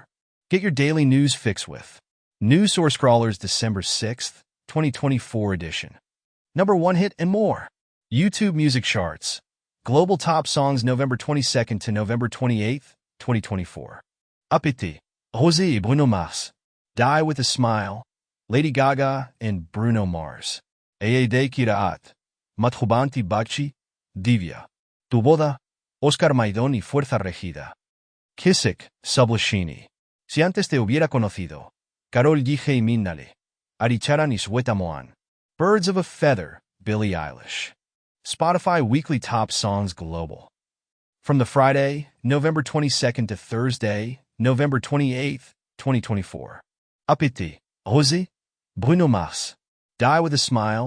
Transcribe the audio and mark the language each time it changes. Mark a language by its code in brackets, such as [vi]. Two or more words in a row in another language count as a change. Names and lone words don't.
[en] Get your daily news fix with News Source Crawlers December 6th, 2024 edition. Number 1 hit and more. YouTube Music Charts. Global Top Songs November 22nd to November 28th, 2024. Appétit. José Bruno Mars. Die with a Smile. Lady Gaga and Bruno Mars. Aede Kiraat. Mathubanti Bachi. Divya. Tu Boda. Oscar Maidón y Fuerza Regida. Kissick. Sublashini. Si antes te hubiera conocido. Karol G. Minnale. Aricharan y Sweta Moan. Birds of a Feather. Billie Eilish. Spotify Weekly Top Songs Global. From the Friday, November 22nd to Thursday, November 28th, 2024. Appétit. José. Bruno Mars. Die with a Smile.